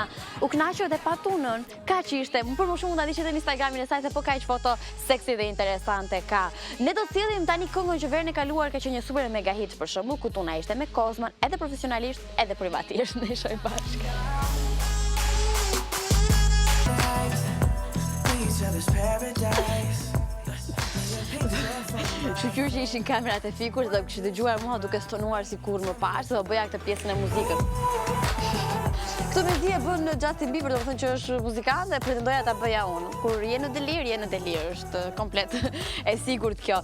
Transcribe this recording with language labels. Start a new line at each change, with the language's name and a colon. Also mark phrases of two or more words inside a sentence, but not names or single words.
Albanian: U kënaqur dhe pa Tunën, kaq ishte. Për më shumë ta ndiqet në Instagramin e saj se po kaq foto seksi dhe interesante ka. Ne do të sillim tani këngën që verën e kaluar ka qenë një super mega hit për shembull, ku Tuna ishte me Kozman, edhe profesionalisht, edhe privatisht. Ne shohim bashkë.
English: till this paradise.
Albanian: Shqyr që ishin kamerat e fikur dhe kështë dëgjuar mua duke stonuar si kur më parë, se do bëja këtë pjesën e muzikës. Këtë mezi e bën Justin Bieber, do të thënë që është muzikant dhe pretendoja ta bëja unë. Kur je në delir, është komplet e sigurt kjo.